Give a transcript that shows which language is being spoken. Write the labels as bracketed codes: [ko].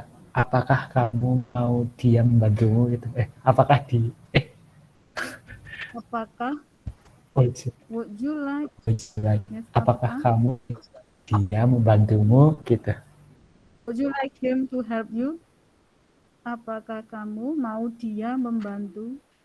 [id] Apakah kamu mau dia membantumu gitu? Apakah di? [en] Apakah? Would you like? Yes, [id] apakah kamu dia membantumu gitu? [en] Would you like him to help you? [id] Apakah kamu mau dia membantu?